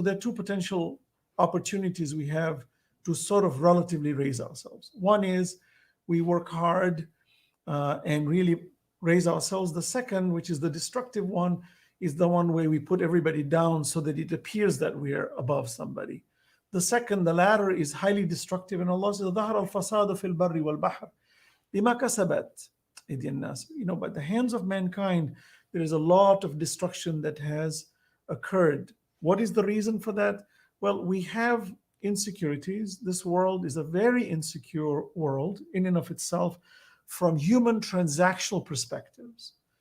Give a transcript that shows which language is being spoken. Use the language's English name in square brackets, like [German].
[English] So there are two potential opportunities we have to sort of relatively raise ourselves. One is we work hard and really raise ourselves. The second, which is the destructive one, is the one where we put everybody down so that it appears that we are above somebody. The latter, is highly destructive, and Allah says, [Arabic] ظَهَرَ الْفَسَادُ فِي الْبَرِّ وَالْبَحْرِ بِمَا كَسَبَتْ أَيْدِي النَّاسِ. [English] By the hands of mankind, there is a lot of destruction that has occurred. What is the reason for that? Well, we have insecurities. This world is a very insecure world in and of itself from human transactional perspectives.